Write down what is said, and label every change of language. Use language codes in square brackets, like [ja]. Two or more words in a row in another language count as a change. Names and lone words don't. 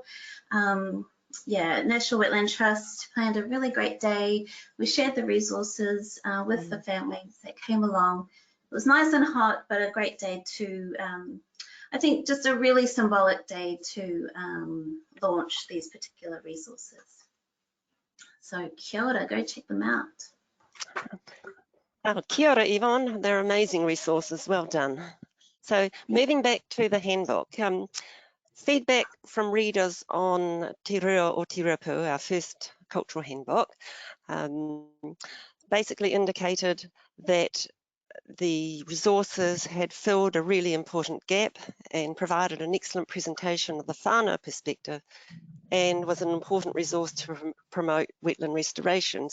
[en] Yeah, National Wetland Trust planned a really great day. We shared the resources with the families that came along. It was nice and hot, but a great day to, I think just a really symbolic day to launch these particular resources. [mi] So kia ora, [en] go check them out. [mi] Oh, kia ora, Yvonne. [en] They're amazing resources. Well done. So moving back to the handbook, feedback from readers on Te Reo or Te Repo, our first cultural handbook, basically indicated that the resources had filled a really important gap and provided an excellent presentation of the whānau perspective and was an important resource to promote wetland restoration.